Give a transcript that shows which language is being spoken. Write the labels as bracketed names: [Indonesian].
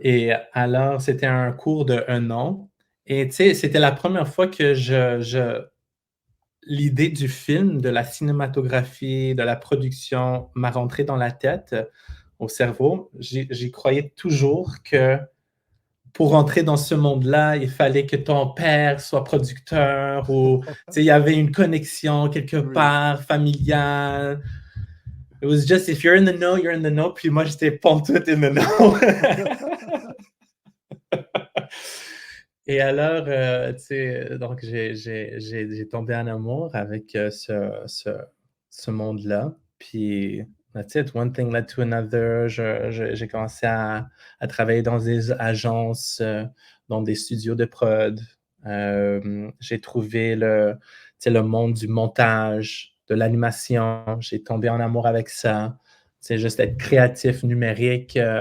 [French] Et alors, c'était un cours de 1 an. Et tu sais, c'était la première fois que l'idée du film, de la cinématographie, de la production m'a rentré dans la tête, au cerveau. J'y croyais toujours que pour entrer dans ce monde-là, il fallait que ton père soit producteur ou, tu sais, il y avait une connexion quelque Oui. part familiale. [English] It was just if you're in the know, you're in the know. [French] Puis moi, j'étais pantoute [English] in the know. [French] Et alors, tu sais, donc j'ai tombé en amour avec ce monde-là. [English] Puis, that's it, one thing led to another. [French] J'ai commencé à travailler dans des agences, dans des studios de prod. J'ai trouvé tu sais, le monde du montage, de l'animation. J'ai tombé en amour avec ça. C'est juste être créatif numérique.